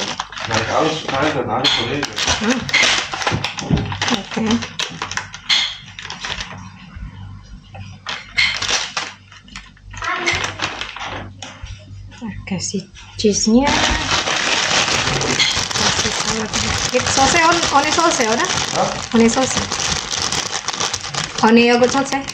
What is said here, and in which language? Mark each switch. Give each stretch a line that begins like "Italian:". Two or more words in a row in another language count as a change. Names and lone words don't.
German: Da habe ich alles verteilt an alle Kollegen.
Indonesian: Okay. Kasih cheese-nya. Kasih salad. Sausnya
English: one sauce
Indonesian: ya, udah?
English: One sauce. One yogurt sauce.